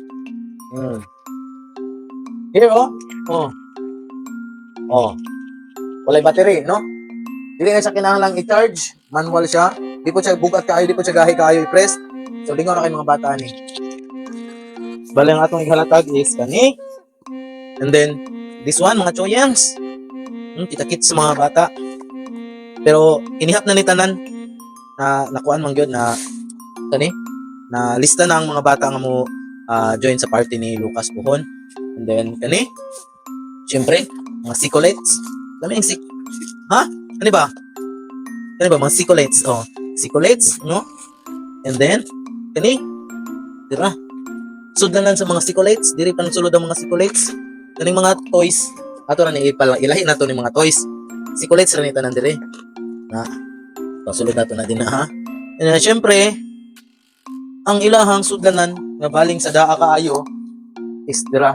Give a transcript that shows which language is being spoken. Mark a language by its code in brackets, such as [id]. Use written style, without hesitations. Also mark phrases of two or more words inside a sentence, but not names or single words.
[en] Here Oh. [ceb] Walay battery, no? Dili na siya kinahanglang i-charge, manual siya. Di po siya bugat kaayo, di po siya gahi kaayo i-press. So lingaw na kay mga bata ni. Bali ang atong ihalatag is kani. [en] And then this one mga choyans. [ceb] Kita-kits sa mga bata. Pero inihap na ni tanan na nakuan man gyud na kani na lista na ang mga bata nga mo join sa party ni Lucas Puhon. [en] And then [ceb] kani syempre mga chocolates. Kami ang Ano ba? Kani ba mga chocolates? Oh, chocolates, no? [en] And then [ceb] kani dira sudanan sa mga chocolates, diri pa sulod ang mga chocolates. Kaning mga toys ato na ni ilahi nato ni mga toys. Chocolates ra ni tanan diri. Na pasulod nato na din na ha. And syempre ang ilahang sudanan nga baling sa daa kaayo is dira.